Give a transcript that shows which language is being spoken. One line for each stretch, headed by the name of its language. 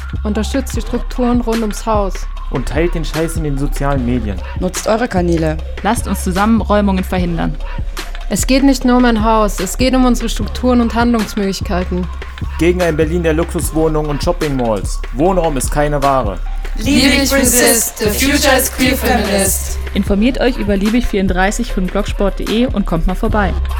German: Unterstützt die Strukturen rund ums Haus. Und teilt den Scheiß in den sozialen Medien. Nutzt eure Kanäle. Lasst uns zusammen Räumungen verhindern. Es geht nicht nur um ein Haus, es geht um unsere Strukturen und Handlungsmöglichkeiten. Gegen ein Berlin der Luxuswohnungen und Shopping-Malls. Wohnraum ist keine Ware.
English: Liebig resist, the future is queer feminist.
German: Informiert euch über Liebig34 von blogsport.de und kommt mal vorbei.